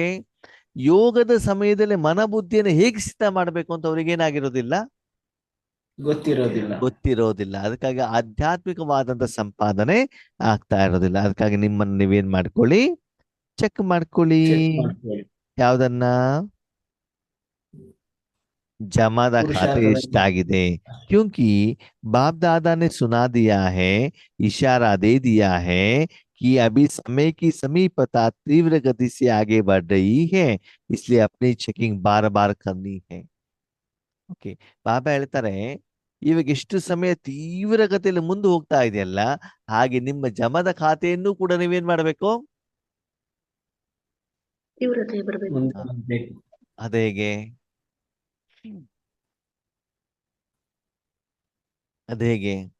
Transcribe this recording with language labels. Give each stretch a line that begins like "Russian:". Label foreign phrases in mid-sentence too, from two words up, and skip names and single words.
Kannada: ಯೋಗದ ಸಮಯದಲ್ಲಿ ಮನಬುದ್ಧಿಯನ್ನು ಹೇಗೆ ಸಿದ್ಧ ಮಾಡ್ಬೇಕು ಅಂತ ಅವ್ರಿಗೆ ಏನಾಗಿರೋದಿಲ್ಲ, ಗೊತ್ತಿರೋದಿಲ್ಲ. ಅದಕ್ಕಾಗಿ ಆಧ್ಯಾತ್ಮಿಕವಾದಂತ ಸಂಪಾದನೆ ಆಗ್ತಾ ಇರೋದಿಲ್ಲ. ಅದಕ್ಕಾಗಿ ನಿಮ್ಮನ್ನು ನೀವೇನ್ ಮಾಡ್ಕೊಳ್ಳಿ, ಚೆಕ್ ಮಾಡ್ಕೊಳ್ಳಿ. ಯಾವ್ದನ್ನ?
Hindi: जमा का खाते एष्टाಗಿದೆ. क्योंकि बाप दादा ने सुना दिया है, इशारा दे दिया है कि अभी समय की समीपता तीव्र गति से आगे बढ़ रही है, इसलिए अपनी चेकिंग बार बार करनी है.
Kannada: ಓಕೆ, ಬಾಬಾ ಹೇಳ್ತಾರೆ ಇವಾಗ ಎಷ್ಟು ಸಮಯ ತೀವ್ರ ಗತಿಯಲ್ಲಿ ಮುಂದೆ ಹೋಗ್ತಾ ಇದೆಯಲ್ಲ, ಹಾಗೆ ನಿಮ್ಮ ಜಮದ ಖಾತೆಯನ್ನು ಕೂಡ ನೀವೇನ್ ಮಾಡಬೇಕು? ತೀವ್ರತೆ ಬರಬೇಕು. ಅದೇಗೆ? ಅದೇಗೆ?